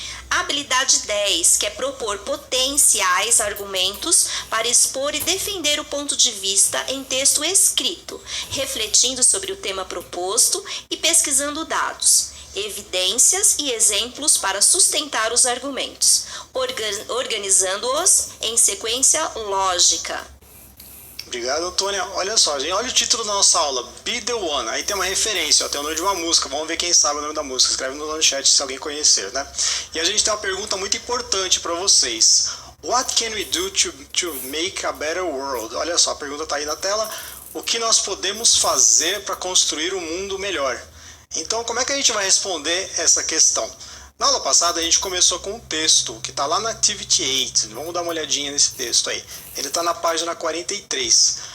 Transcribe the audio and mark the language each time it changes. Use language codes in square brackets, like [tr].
[pt] A habilidade 10, que é propor potenciais argumentos para expor e defender o ponto de vista em texto escrito, refletindo sobre o tema proposto e pesquisando dados, evidências e exemplos para sustentar os argumentos, organizando-os em sequência lógica. Obrigado, Antônia. Olha só, gente, olha o título da nossa aula, Be The One. Aí tem uma referência, ó, tem o nome de uma música. Vamos ver quem sabe o nome da música. Escreve no chat se alguém conhecer, né? E a gente tem uma pergunta muito importante para vocês. [en] What can we do to make a better world? [pt] Olha só, a pergunta está aí na tela. O que nós podemos fazer para construir um mundo melhor? Então, como é que a gente vai responder essa questão? Na aula passada, a gente começou com um texto que está lá na Activity 8. Vamos dar uma olhadinha nesse texto aí. Ele está na página 43.